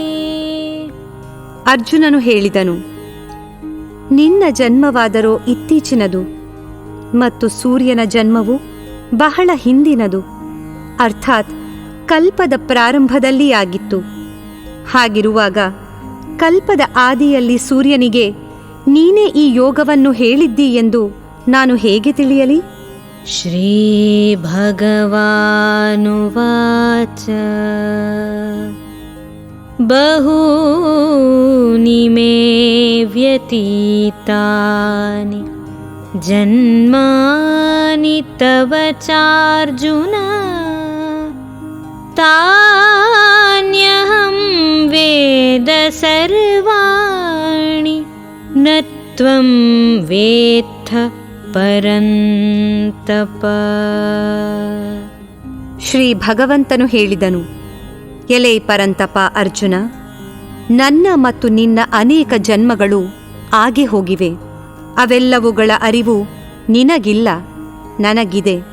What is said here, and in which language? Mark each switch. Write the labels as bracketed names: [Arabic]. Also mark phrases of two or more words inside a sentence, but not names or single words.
[Kannada] ಅರ್ಜುನನು ಹೇಳಿದನು, ನಿನ್ನ ಜನ್ಮವಾದರೋ ಇತ್ತೀಚಿನದು ಮತ್ತು ಸೂರ್ಯನ ಜನ್ಮವು ಬಹಳ ಹಿಂದಿನದು, ಅರ್ಥಾತ್ ಕಲ್ಪದ ಪ್ರಾರಂಭದಲ್ಲಿ ಆಗಿತ್ತು. ಹಾಗಿರುವಾಗ ಕಲ್ಪದ ಆದಿಯಲ್ಲಿ ಸೂರ್ಯನಿಗೆ ನೀನೇ ಈ ಯೋಗವನ್ನು ಹೇಳಿದ್ದಿ ಎಂದು ನಾನು ಹೇಗೆ ತಿಳಿಯಲಿ? [Sanskrit] ಶ್ರೀ ಭಗವಾನುವಾಚ ಬಹೂನಿ ಮೇ ವ್ಯತೀತಾನಿ ಜನ್ಮಾನಿ ತವ ಚಾರ್ಜುನ ತಾನ್ಯಹಂ ವೇದ ಸರ್ವಾಣಿ ನ ತ್ವಂ ವೇತ್ಥ ಪರಂತಪ. [Kannada] ಶ್ರೀ ಭಗವಂತನು ಹೇಳಿದನು, ಎಲೈ ಪರಂತಪ ಅರ್ಜುನ, ನನ್ನ ಮತ್ತು ನಿನ್ನ ಅನೇಕ ಜನ್ಮಗಳು ಆಗೆ ಹೋಗಿವೆ. ಅವೆಲ್ಲವುಗಳ ಅರಿವು ನಿನಗಿಲ್ಲ, ನನಗಿದೆ.